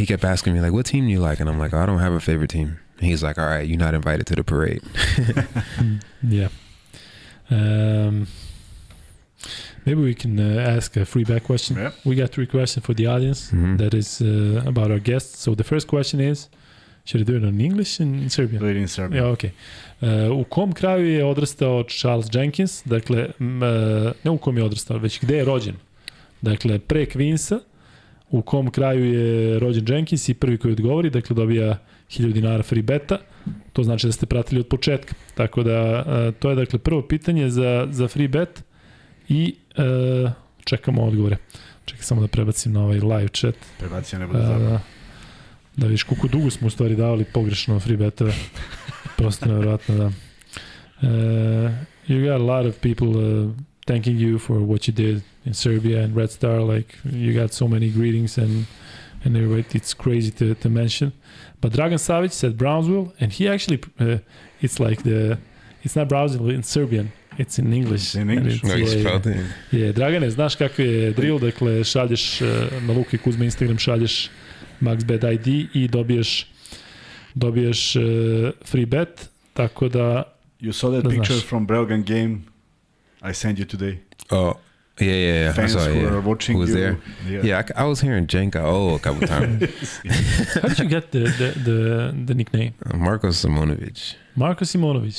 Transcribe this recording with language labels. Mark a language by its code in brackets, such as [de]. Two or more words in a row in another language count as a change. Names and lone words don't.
[en] He kept asking me like, what team do you like? And I'm like, I don't have a favorite team. And he's like, all right, you're not invited to the parade. Yeah. Maybe we can ask a free back question. Yeah. We got 3 questions for the audience that is about our guests. So the first question is, should I do it in English in Serbian? Do it in Serbian. [sr] Ja, okay. U kom kraju je odrastao Čarls Dženkins? Dakle, ne u kom je odrastao, već gde je rođen? Dakle, pre Queensa, u kom kraju je rođen Jenkins i prvi koji odgovori, dakle dobija 1000 dinara [en] free beta. [sr] To znači da ste pratili od početka. Tako da, to je dakle prvo pitanje za [en] free bet [sr] i čekamo odgovore. Čekaj samo da prebacim na ovaj [en] live chat. [sr] Prebacija ne bude zabavno. Da vidiš koliko dugo smo u stvari davali pogrešno [en] free betove. [sr] Prosto nevjerojatno, da. [en] You got a lot of people thanking you for what you did in Serbia and Red Star. Like, you got so many greetings and everybody. It's crazy to mention. But Dragan Savić said Brownsville, and he actually, it's not Brownsville in Serbian. It's in English. It's in English. No, you spelled it. Yeah, [sr] Dragane, znaš kako je drill, dakle, šalješ na Luka i Kuzma Instagram, šalješ MaxBet ID i dobiješ [en] free bet, [sr] tako da... [en] You saw that picture from Belgian game I sent you today? Oh, yeah. Fans I saw, who are watching who was you. there? Yeah, I was hearing Jenka a couple times. How did you get the nickname? Marko Simonović. Marko Simonović,